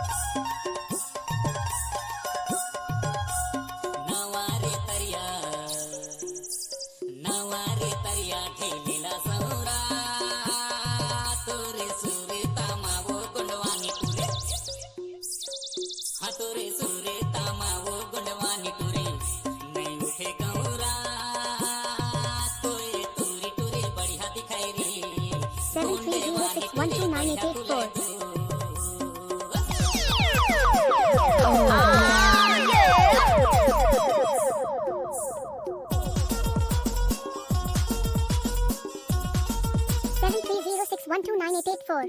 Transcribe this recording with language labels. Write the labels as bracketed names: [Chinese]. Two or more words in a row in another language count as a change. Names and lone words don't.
[Chhattisgarhi] नवारे तरिया, नवारे तरिया ठेलीला सौरा, तोरे सुरे तामावो गुंडवानी टुरे, हा तोरे सुरे तामावो गुंडवानी टुरे, नहीं उठे गौरा, तोए तुरी टुरे बढ़िया दिखाई रे, [English] 7306129884। Seven three zero six one two nine eight eight four.